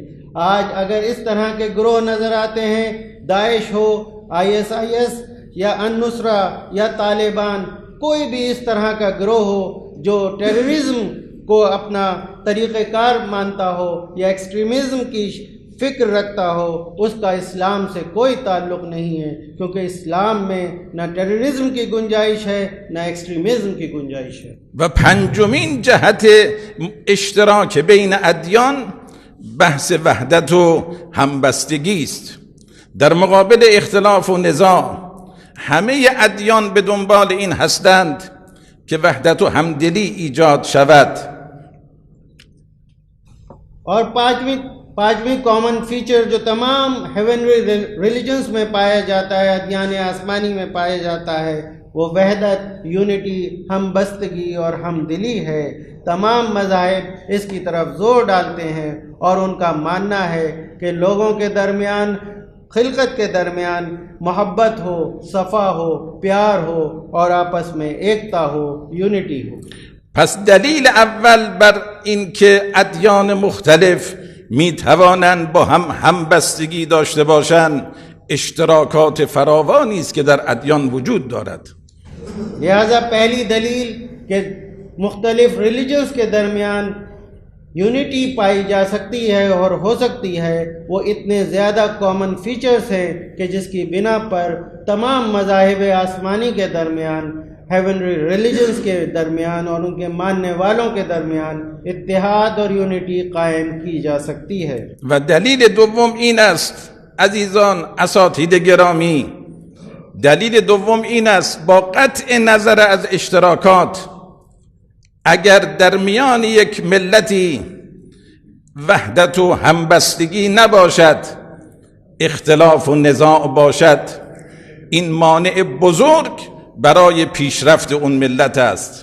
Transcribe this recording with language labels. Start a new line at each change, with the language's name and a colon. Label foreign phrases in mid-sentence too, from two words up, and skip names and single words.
Urdu: آج اگر اس طرح کے گروہ نظر آتے ہیں، داعش ہو، ISIS یا النصرہ یا طالبان، کوئی بھی اس طرح کا گروہ ہو جو ٹیررزم کو اپنا طریقہ کار مانتا ہو یا ایکسٹریمزم کی فکر رکھتا ہو، اس کا اسلام سے کوئی تعلق نہیں ہے، کیونکہ اسلام میں نہ ٹیررزم کی گنجائش ہے نہ ایکسٹریمزم کی گنجائش ہے.
Persian: و پنجمین جهت اشتراک بین ادیان بحث وحدت و همبستگی است. در مقابل اختلاف و نزاع همه ادیان به دنبال این هستند که وحدت و همدلی ایجاد شود.
Urdu: اور پانچویں
English: common feature
Urdu: جو تمام
English: heavenly religions
Urdu: میں پایا جاتا ہے، ادیان آسمانی میں پایا جاتا ہے، وہ وحدت، یونٹی، ہم بستگی اور ہم دلی ہے. تمام مذاہب اس کی طرف زور ڈالتے ہیں اور ان کا ماننا ہے کہ لوگوں کے درمیان، خلقت کے درمیان محبت ہو، صفا ہو، پیار ہو اور آپس میں ایکتا ہو، یونٹی ہو.
Persian: پس دلیل اول بر این که ادیان مختلف می توانند با هم همبستگی داشته باشند اشتراکات فراوانی است که در ادیان وجود دارد.
Urdu: لہذا پہلی دلیل کہ مختلف ریلیجنز کے درمیان یونٹی پائی جا سکتی ہے اور ہو سکتی ہے، وہ اتنے زیادہ
English: common features
Urdu: ہیں کہ جس کی بنا پر تمام مذاہب آسمانی کے درمیان،
English: heavenly religions
Urdu: کے درمیان اور ان کے ماننے والوں کے درمیان اتحاد اور یونٹی قائم کی جا سکتی ہے.
Persian: و دلیل دوم این است عزیزان اساتید گرامی، دلیل دوم این است با قطع نظر از اشتراکات اگر در میان یک ملتی وحدت و همبستگی نباشد، اختلاف و نزاع باشد، این مانع بزرگ برای پیشرفت اون ملت است.